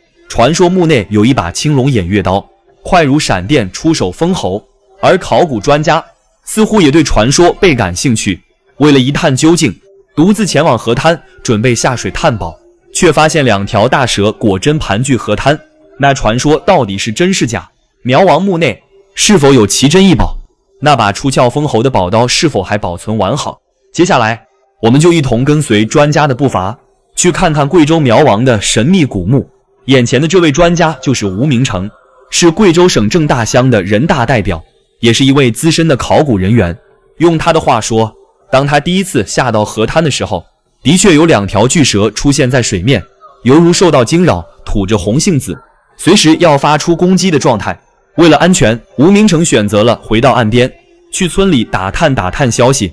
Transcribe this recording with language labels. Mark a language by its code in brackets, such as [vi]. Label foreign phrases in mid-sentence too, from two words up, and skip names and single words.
[zh] 傳說墓內有一把青龍偃月刀，快如閃電，出手封喉。而考古專家似乎也對傳說倍感興趣，為了一探究竟，獨自前往河灘，準備下水探寶，卻發現2條大蛇果真盤踞河灘。那傳說到底是真是假？苗王墓內是否有奇珍異寶？那把出鞘封喉的寶刀是否還保存完好？接下來，我們就一同跟隨專家的步伐，去看看貴州苗王的神秘古墓。眼前的這位專家就是吳明成，是貴州省正大鄉的人大代表，也是一位資深的考古人員。用他的話說，當他第一次下到河灘的時候，的確有2條巨蛇出現在水面，猶如受到驚擾，吐着紅杏子，隨時要發出攻擊的狀態。為了安全，吳明成選擇了回到岸邊，去村裡打探消息。